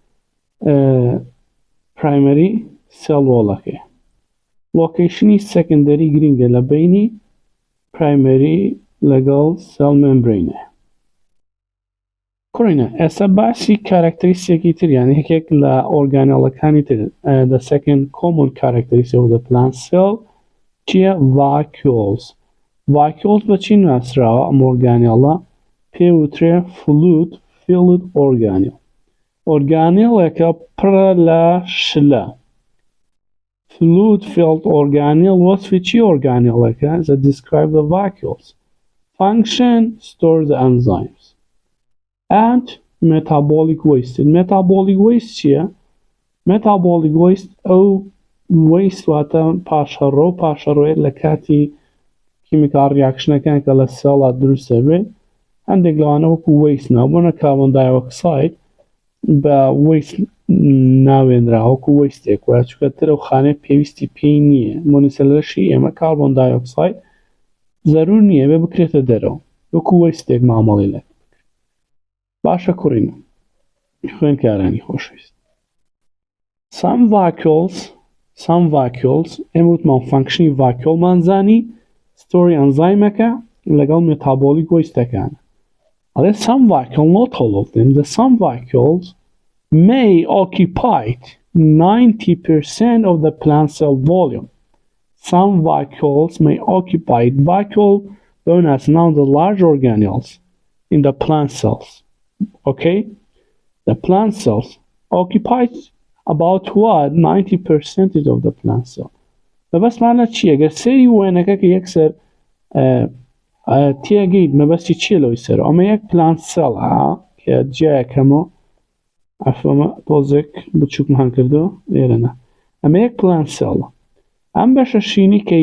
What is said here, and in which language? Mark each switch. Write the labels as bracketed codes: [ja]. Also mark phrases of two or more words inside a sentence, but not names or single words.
[ckb] پرایمەری سێڵ وۆڵەکەیە لۆکیشنی سەکندەری گرنگە لە بینی پرایمەری لەگەڵ سێڵ مێمبرینە کوڕینە ئێستا باسی کارکتەریستێکی تر یان یەکێک لە ئۆرگانێڵەکانی تر [en] the second common characteristic of the plant cell [ckb] چییە [en] vacuoles vacuoles [ckb] بە چی ناسراوە ئەم ئۆرگانێڵە پێوترێ [en] fluid filled organelle [ckb] ئۆرگانێڵێکە پڕە لە [en] شلە fluid filled organelle [ckb] وەصفی چی ئۆرگانێڵەکە [en] that describe the vacuoles function store the enzymes and metabolic waste metabolic waste چییە metabolic waste ئەو waste [ckb] واتە پاشەڕۆ پاشەڕۆیە لە کاتی کیمیکال ریاکشنەکان کە لە سێڵا دروستە بێت هەندێک لەوانە وەکو waste نابوونە کاربۆن دایۆکساید بە waste ناوێنرا وەکو وەستێک وایە چونکە ترە و خانێ پێویستی پێی نییە مۆنیسەلەرشی ئێمە کاربۆن دایۆکساید زەرور نییە بێ بکرێتە دەرەوە وەکو وەستێک مامەڵی لێ باشە کوڕینە خوێندکارانی خۆشەویست [en] some vacuoles [ckb] ئێمە وتمان فانکشنی vacuoleمانزانی ستۆری ئەنزایمەکە لەگەڵ [en] metabolic wasteەکانە ئەڵێ some vacuole not all of them the some vacuoles may occupy 90% of the plant cell volume some vacuoles may occupy vacuole known as now the large organelles in the plant cells okay the plant cells occupies about what 90% of the plant cell [ckb] بەبەست مانە چییە گەر سەیری وێنەکە کە یەکسەر تێگەیت مەبەستی چیە لەوەی سەر ئەمە یەک پلانت سێڵە کە جیایەکەمەوە ئەفەمە تۆزێک بچووکمان کردو لێرەنە ئەمە یەک پلانت سێڵە ئەم بەشە شینی کەی